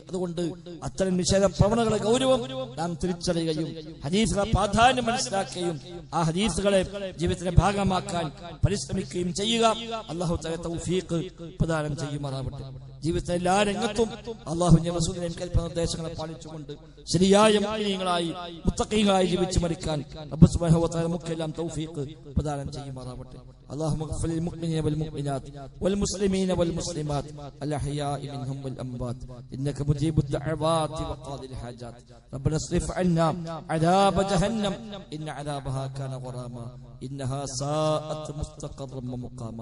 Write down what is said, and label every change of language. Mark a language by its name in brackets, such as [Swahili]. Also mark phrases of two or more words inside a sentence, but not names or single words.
[Malayalam] അതുകൊണ്ട് അത്തരം നിഷേധ പ്രവണതകളുടെ ഗൗരവം നാം തിരിച്ചറിയുകയും ഹദീസുകളെ പ്രാധാന്യം മനസ്സിലാക്കുകയും ആ ഹദീസുകളെ ജീവിതത്തിന്റെ ഭാഗമാക്കാൻ പരിശ്രമിക്കുകയും ചെയ്യുക. [Arabic] الله تعالى [Malayalam] തൗഫീഖ് പ്രദാനം ചെയ്യുമാറാവട്ടെ. ജീവിതത്തിലെ എല്ലാ രംഗത്തും അല്ലാഹുവിന്റെ റസൂലിന്റെ കൽപ്പന നിർദ്ദേശങ്ങളെ പാലിച്ചുകൊണ്ട് ശരിയായ മുഅ്മിനീങ്ങളായി മുത്തഖീങ്ങളായി ജീവിച്ചു മരിക്കാൻ റബ്ബ് [Arabic] سبحانه وتعالى [Malayalam] നമുക്കെല്ലാം തൗഫീഖ് പ്രദാനം ചെയ്യുമാറാവട്ടെ. [Arabic] اللهم اغفر للمؤمنين والمؤمنات والمسلمين والمسلمات الأحياء منهم والأموات إنك مجيب الدعوات وقاضي الحاجات. ربنا اصرف عنا عذاب جهنم إن عذابها كان غراما إنها ساءت مستقرا ومقاما.